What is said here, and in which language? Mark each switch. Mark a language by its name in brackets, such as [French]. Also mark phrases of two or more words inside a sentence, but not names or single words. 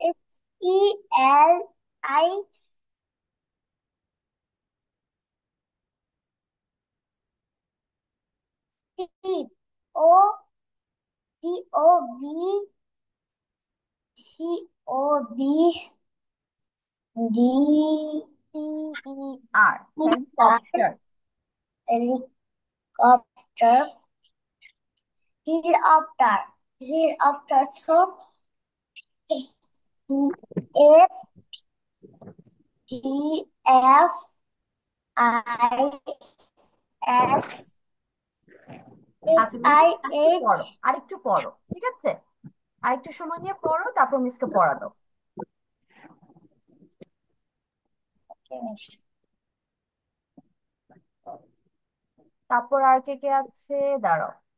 [English] H-E-L-I, C, O, C, O, V, C, O, V, D, P-E-R, R, হেলিকপ্টার। helicopter, helicopter, helicopter, so F, G, F, I, S, H, [Bangla] আচ্ছা তুমি [English] I, [Bangla] আরেকটু পড়ো, [English] H, [Bangla] আরেকটু পড়ো, ঠিক আছে? আরেকটু সময় নিয়ে পড়ো, তারপর মিসকে পড়া দাও। তারপর আর কে কে আছে? দাঁড়াও।